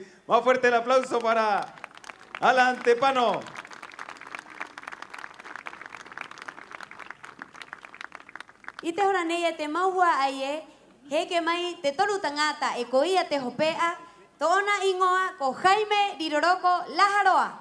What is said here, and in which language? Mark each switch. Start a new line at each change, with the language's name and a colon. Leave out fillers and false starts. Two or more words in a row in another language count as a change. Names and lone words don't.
Spanish: Más fuerte el aplauso para Alan Tepano.
Rapanui: Ite hora neia te mahua aie, he que mai te toru tangata e koia te hopea, tona ingoa ko Jaime Riroroko Lajaroa.